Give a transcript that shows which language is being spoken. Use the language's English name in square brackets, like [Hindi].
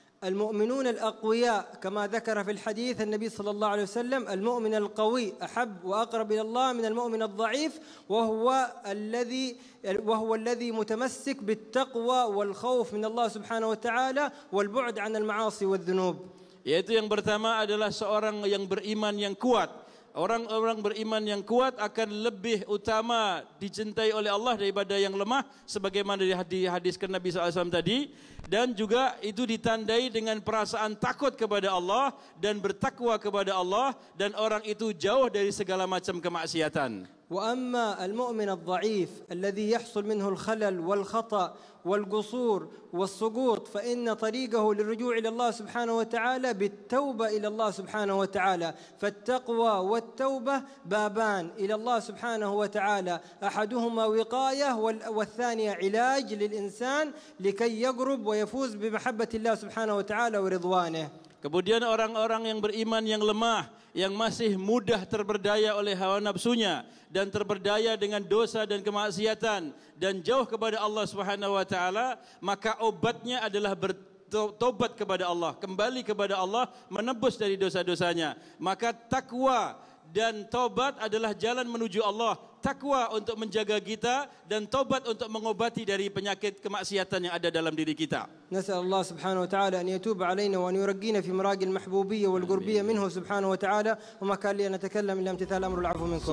[Arabic] المؤمنون الأقوياء كما ذكر في الحديث النبي صلى الله عليه وسلم: المؤمن القوي أحب وأقرب إلى الله من المؤمن الضعيف، وهو الذي متمسك بالتقوى والخوف من الله سبحانه وتعالى والبعد عن المعاصي والذنوب. [Indonesian] Yaitu yang pertama adalah seorang yang beriman yang kuat. Orang-orang beriman yang kuat akan lebih utama dicintai oleh Allah daripada yang lemah, sebagaimana dihadiskan Nabi SAW tadi. Dan juga itu ditandai dengan perasaan takut kepada Allah dan bertakwa kepada Allah, dan orang itu jauh dari segala macam kemaksiatan. [Arabic] وأما المؤمن الضعيف الذي يحصل منه الخلل والخطأ والقصور والسقوط فإن طريقه للرجوع إلى الله سبحانه وتعالى بالتوبة إلى الله سبحانه وتعالى. فالتقوى والتوبة بابان إلى الله سبحانه وتعالى، أحدهما وقاية والثانية علاج للإنسان لكي يقرب ويفوز بمحبة الله سبحانه وتعالى ورضوانه. [Indonesian] Kemudian orang-orang yang beriman yang lemah, yang masih mudah terperdaya oleh hawa nafsunya dan terperdaya dengan dosa dan kemaksiatan dan jauh kepada Allah Subhanahu wa taala, maka obatnya adalah bertobat kepada Allah, kembali kepada Allah, menebus dari dosa-dosanya. Maka takwa dan tobat adalah jalan menuju Allah. Takwa untuk menjaga kita dan tobat untuk mengobati dari penyakit kemaksiatan yang ada dalam diri kita. [Arabic] نسأل الله سبحانه وتعالى أن يتوب علينا وأن يرقينا في مراقي المحبوبية والقربية منه سبحانه وتعالى، وما كان لي أن أتكلم إلا امتثال أمر العفو منكم.